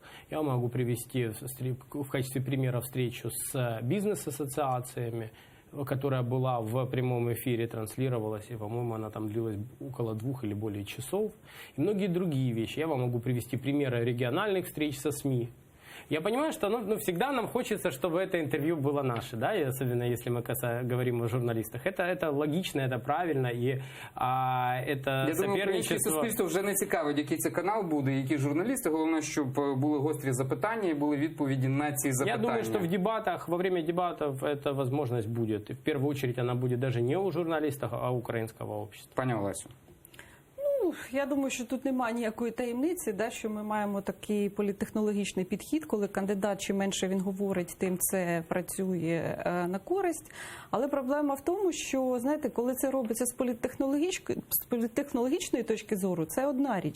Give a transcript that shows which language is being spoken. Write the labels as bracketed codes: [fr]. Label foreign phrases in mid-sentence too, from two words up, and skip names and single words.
[ru] Я могу привести в качестве примера встречу с бизнес-ассоциациями, которая была в прямом эфире, транслировалась, и, по-моему, она там длилась около 2 или более часов. И многие другие вещи. Я вам могу привести примеры региональных встреч со СМИ. Я понимаю, что всегда нам хочется, чтобы это интервью было наше, да, и особенно если мы говорим о журналистах. Это логично, это правильно, и это [uk] Я думаю, українське суспільство вже не цікавить, який це канал буде, які журналісти. Головне, щоб були гострі запитання і були відповіді на ці запитання. [ru] Я думаю, что в дебатах, во время дебатов эта возможность будет. И в первую очередь она будет даже не у журналистов, а у украинского общества. [uk] Пані Олесю. Я думаю, що тут немає ніякої таємниці, да, що ми маємо такий політтехнологічний підхід, коли кандидат, чим менше він говорить, тим це працює на користь. Але проблема в тому, що, знаєте, коли це робиться з політтехнологічної точки зору, це одна річ.